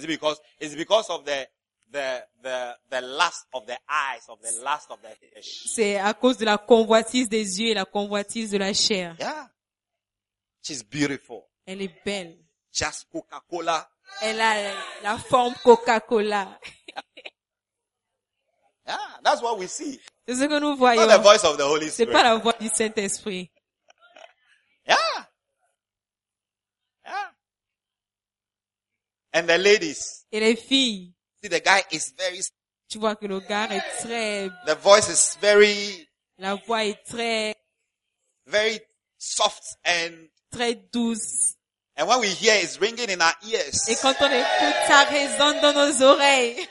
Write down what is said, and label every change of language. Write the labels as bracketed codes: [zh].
[en] Is it because of the lust of the eyes, of the lust of the flesh? [fr] C'est à cause de la convoitise des yeux et la convoitise de la chair. [en] Yeah. She's beautiful. [fr] Elle est belle. [en] Just Coca-Cola. [fr] Elle a la forme Coca-Cola. [en] Yeah, that's what we see. [fr] C'est ce que nous voyons. [en] Not the voice of the Holy Spirit. [fr] C'est pas la voix du Saint-Esprit. [en] Yeah. Yeah. And the ladies. [fr] Et les filles. [en] See, the guy is very. [fr] Tu vois que le gars est très. [en] The voice is very. [fr] La voix est très. [en] Very soft and. [fr] Très douce. [en] And what we hear is ringing in our ears. [fr] Et quand on écoute, ça résonne dans nos oreilles.